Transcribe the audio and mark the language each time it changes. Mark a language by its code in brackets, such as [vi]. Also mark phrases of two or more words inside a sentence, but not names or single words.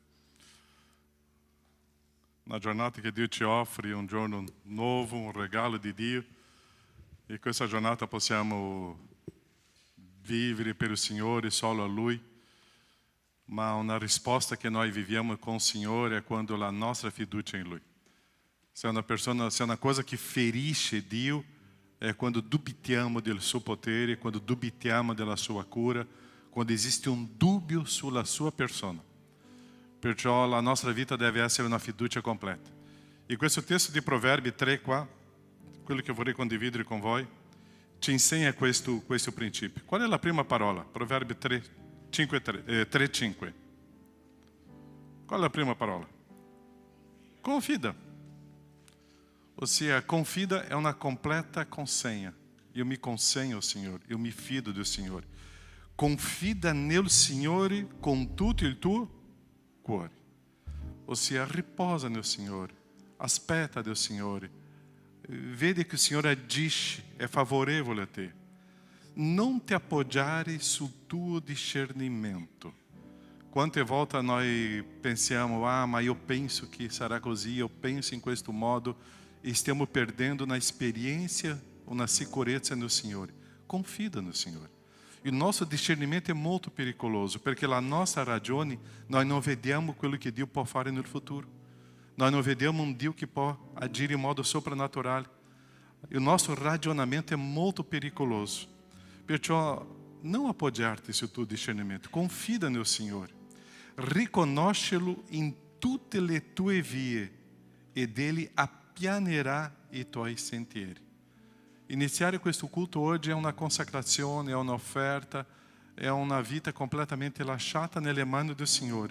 [it] Una giornata che Dio ci offre, un giorno nuovo, un regalo di Dio. E questa giornata possiamo vivere per il Signore, solo a Lui. Ma una risposta che noi viviamo com il Signore è quando la nostra fiducia in Lui. Se [pt] é uma coisa que [it] ferisce Dio, é quando dubitiamo del suo potere, quando dubitiamo della sua cura, quando [pt] existe um dúbio [it] sulla sua persona. Perciò la nostra vita deve essere una fiducia completa. E questo testo di Proverbi 3 qua, quello che vorrei condividere con voi, ci insegna questo principio. Qual è la prima parola? Proverbi 3, 5. Qual è la prima parola? Confida. [pt] Ou seja, confida é uma completa consenha. Eu me consenho ao Senhor, eu me fido do Senhor. [it] Confida nel Signore con tutto il tuo cuore. [pt] Ou seja, riposa no Senhor, aspetta do Senhor. Vede que o Senhor agisce, é favorável a te. Não te [it] appoggiare sul tuo discernimento. Quante volte [pt] nós pensamos, mas eu penso que será così, eu penso em [it] questo modo, [pt] e estamos perdendo na experiência ou na sicurezza no Senhor. Confida no Senhor. E o nosso discernimento é muito perigoso, porque a nossa ragione, nós não [it] vediamo quello [pt] que [it] Dio può fare [pt] no futuro. Nós não vediamo um Dio que può agir em modo sobrenatural. E o nosso ragionamento é muito perigoso. [it] Perciò não appoggiarti sul tuo discernimento. [pt] Confida no Senhor. [it] Riconoscelo in tutte le tue vie ed Ele appianerà i tuoi sentieri. Iniziare questo culto oggi è una consacrazione, è un'offerta, è una vita completamente lasciata nelle mani del Signore.